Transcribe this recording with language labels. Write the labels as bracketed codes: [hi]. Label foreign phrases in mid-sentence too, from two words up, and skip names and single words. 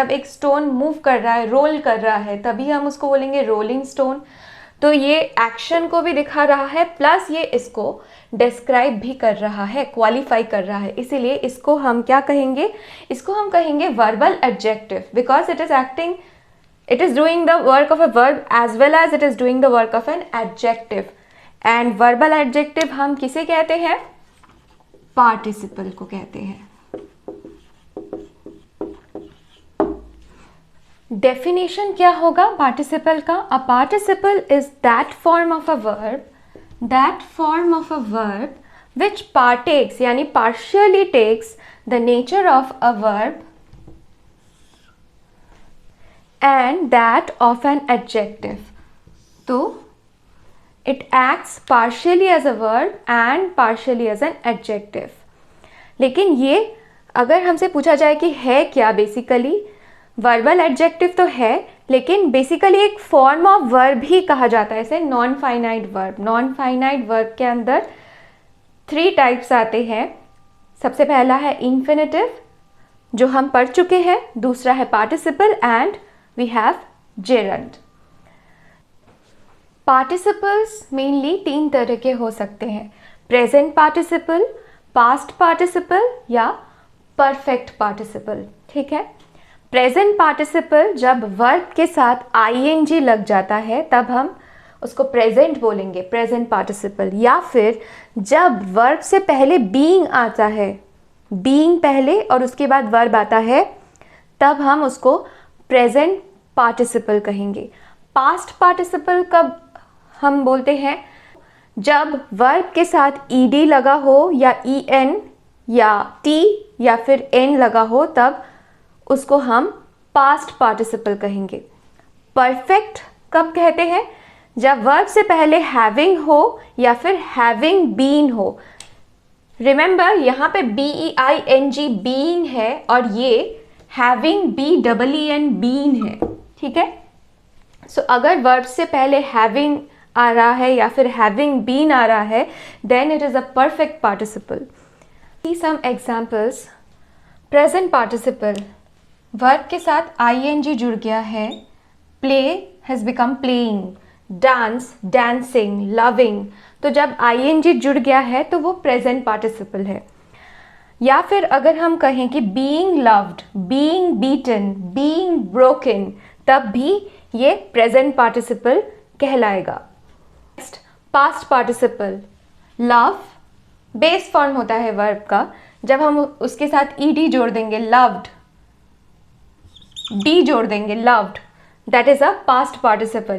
[hi] जब एक स्टोन मूव कर रहा है, रोल कर रहा है, तभी हम उसको बोलेंगे [en] rolling stone. [hi] तो ये एक्शन को भी दिखा रहा है प्लस ये इसको डिस्क्राइब भी कर रहा है, क्वालिफाई कर रहा है, इसीलिए इसको हम क्या कहेंगे, इसको हम कहेंगे [en] verbal adjective, because it is acting, it is doing the work of a verb as well as it is doing the work of an adjective. And verbal adjective [hi] हम किसे कहते हैं, participle को कहते हैं. Definition क्या होगा participle का? [en] A participle is that form of a verb which partakes यानी partially takes the nature of a verb and that of an adjective. तो it acts partially as a verb and partially as an adjective. [hi] लेकिन ये अगर हमसे पूछा जाए कि है क्या, [en] basically verbal adjective [hi] तो है, लेकिन बेसिकली एक [en] form of verb [hi] ही कहा जाता है इसे, [en] non finite verb. non finite verb [hi] के अंदर 3 टाइप्स आते हैं. सबसे पहला है इन्फिनेटिव जो हम पढ़ चुके हैं, दूसरा है [en] participle and we have gerund. Participles mainly [hi] 3 तरह के हो सकते हैं, [en] present participle, past participle या perfect participle. [hi] ठीक है, [en] present participle [hi] जब verb के साथ ing लग जाता है तब हम उसको present बोलेंगे, present participle. या फिर जब verb से पहले being आता है, being पहले और उसके बाद verb आता है, तब हम उसको [en] present participle [hi] कहेंगे. [en] past participle [hi] कब हम बोलते हैं, जब वर्ब के साथ ईडी लगा हो या en या t या फिर n लगा हो, तब उसको हम [en] past participle [hi] कहेंगे. परफेक्ट कब कहते हैं, जब वर्ब से पहले हैविंग हो या फिर [en] having been [hi] हो. रिमेंबर यहाँ पे [en] BEING being [hi] है और ये [en] having BEEN been [hi] है. ठीक है, सो अगर वर्ब से पहले हैविंग आ रहा है या फिर [en] having been [hi] आ रहा है, [en] then it is a perfect participle. see some examples. present participle, [hi] वर्ब के साथ ing जुड़ गया है, [en] play has become playing, dance dancing, loving. [hi] तो जब ing जुड़ गया है तो वो [en] present participle [hi] है. या फिर अगर हम कहें कि [en] being loved, being beaten, being broken, [hi] तब भी ये [en] present participle [hi] कहलाएगा. [en] next, past participle. love base form [hi] होता है वर्ब का, जब हम उसके साथ ईडी जोड़ देंगे, लव्ड, बी जोड़ देंगे, लव्ड, [en] that is a past participle.